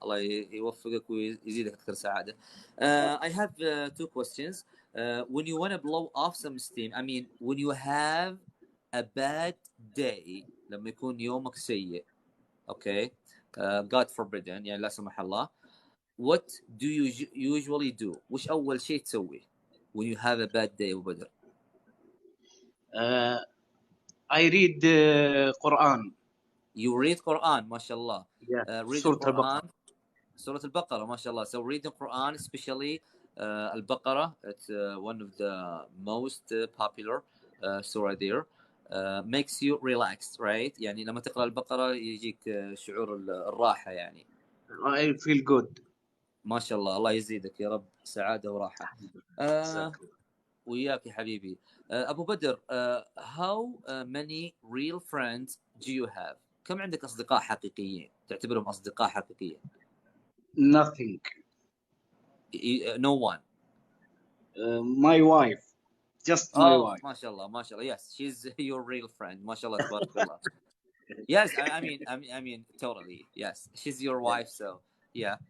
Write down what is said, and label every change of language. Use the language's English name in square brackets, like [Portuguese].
[Arabic] الله يوفقك ويزيدك أكثر سعادة. [English] I have 2 questions. When you want to blow off some steam, when you have a bad day, [Arabic] لما يكون يومك سيء, [English] okay, God forbidden, [Arabic] يعني لا سمح الله, [English] what do you usually do? [Arabic] وش أول شيء تسوي [English] when you have a bad day أبو بدر؟ I read Quran. You read Quran, [Arabic] ما شاء الله. [English] Yeah. Reading Quran. [Arabic] سورة البقرة ما شاء الله. [English] So reading Quran, especially البقرة it's one of the most popular surah there. Makes you relaxed, right? [Arabic] يعني لما تقرأ البقرة يجيك شعور الراحة يعني. [English] I feel good. [Arabic] ما شاء الله، الله يزيدك يا رب سعادة وراحة. وياك يا حبيبي. [English] أبو بدر, how many real friends do you have? [Arabic] كم عندك أصدقاء حقيقيين تعتبرهم أصدقاء حقيقيين؟ [English] Nothing. No one. My wife. Just my wife. [Arabic] ما شاء الله ما شاء الله. [English] Yes, she's your real friend. [Arabic] ما شاء الله تبارك الله. [English] Yes, I mean totally. Yes, she's your wife, so yeah.